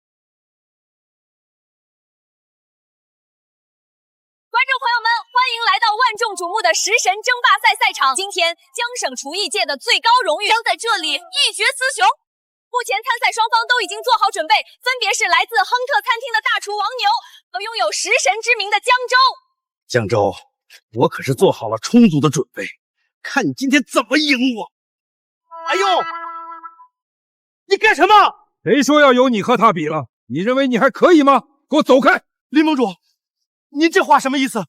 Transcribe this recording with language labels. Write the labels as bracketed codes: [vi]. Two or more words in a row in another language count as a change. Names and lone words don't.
[zh] 觀眾朋友們，歡迎來到萬眾矚目的食神爭霸賽賽場。今天，江省廚藝界的最高榮譽將在這裡一決雌雄。目前參賽雙方都已經做好準備，分別是來自亨特餐廳的大廚王牛和擁有食神之名的江州。江州，我可是做好了充足的準備，看你今天怎麼贏我！哎呦！你幹什麼？誰說要由你和他比了？你認為你還可以嗎？給我走開！林盟主，您這話什麼意思？